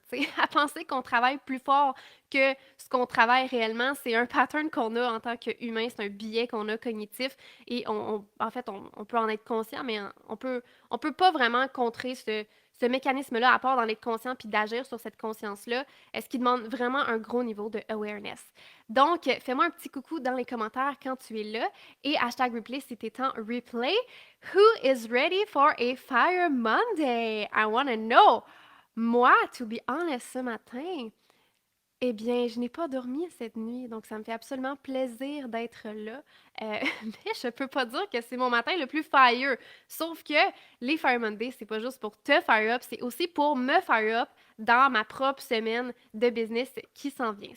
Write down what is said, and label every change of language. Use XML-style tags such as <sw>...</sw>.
<fr>T'sais, à penser qu'on travaille plus fort que ce qu'on travaille réellement, c'est un pattern qu'on a en tant qu'humain, c'est un biais qu'on a cognitif et en fait, on peut en être conscient, mais on peut pas vraiment contrer ce mécanisme-là à part d'en être conscient puis d'agir sur cette conscience-là, est-ce qui demande vraiment un gros niveau de awareness. Donc, fais-moi un petit coucou dans les commentaires quand tu es là et hashtag replay si t'es en replay.</fr> <en>Who is ready for a Fire Monday? I wanna know.</en> <fr>Moi,</fr> <en>to be honest,</en> <fr>ce matin, eh bien, je n'ai pas dormi cette nuit, donc ça me fait absolument plaisir d'être là. Mais je peux pas dire que c'est mon matin le plus fire. Sauf que les Fire Monday, c'est pas juste pour te fire up, c'est aussi pour me fire up dans ma propre semaine de business qui s'en vient.</fr>